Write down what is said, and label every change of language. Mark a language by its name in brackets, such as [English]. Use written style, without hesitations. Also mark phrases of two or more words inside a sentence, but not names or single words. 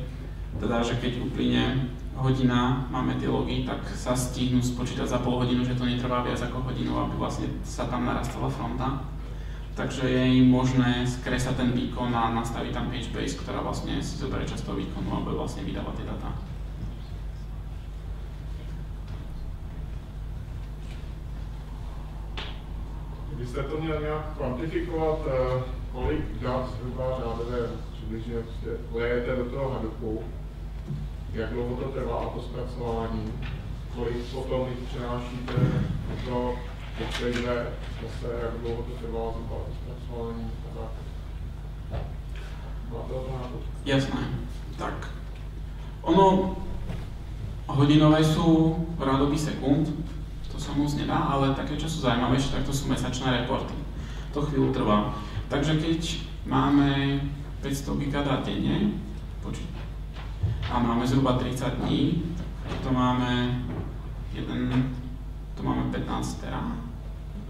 [Slovak] Teda, že keď uplyne hodina, máme tie logy, tak sa stihnú spočítať za pol hodinu, že to netrvá viac ako hodinu, aby vlastne sa tam narastala fronta. Takže je im možné skresať ten výkon a nastaviť tam HBase, ktorá vlastne si zoberie čas toho výkonu a bude vlastne vydávať tie data. [Czech] Byste to měl nějak kvantifikovat, kolik dat zhruba řádově přibližně lejete do toho Hadoopu, jak dlouho to trvá to zpracování, kolik potom jich přenášíte do Postgre, zase jak dlouho to trvá zhruba to zpracování a tak. [Slovak] Jasné. Tak. Ono hodinové sú rádoby sekúnd, to sa moc nedá, ale také, čo sú zaujímavejšie, tak to sú mesačné reporty. To chvíľu trvá. Takže keď máme 500 gigadát denne, a máme zhruba 30 dní, tak to máme 15 tera.